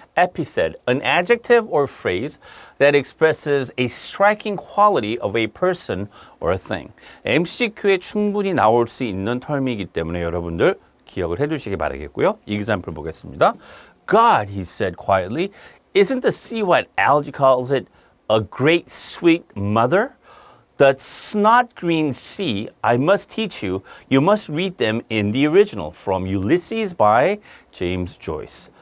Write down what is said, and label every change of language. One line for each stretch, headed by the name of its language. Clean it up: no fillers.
English: Epithet, an adjective or phrase that expresses a striking quality of a person or a thing.
Korean: MCQ에 충분히 나올 수 있는 텀이기 때문에 여러분들 기억을 해두시기 바라겠고요. example 보겠습니다.
English: God, he said quietly, isn't the sea what algae calls it a great sweet mother? The snot green sea, I must teach you. You must read them in the original from Ulysses by James Joyce.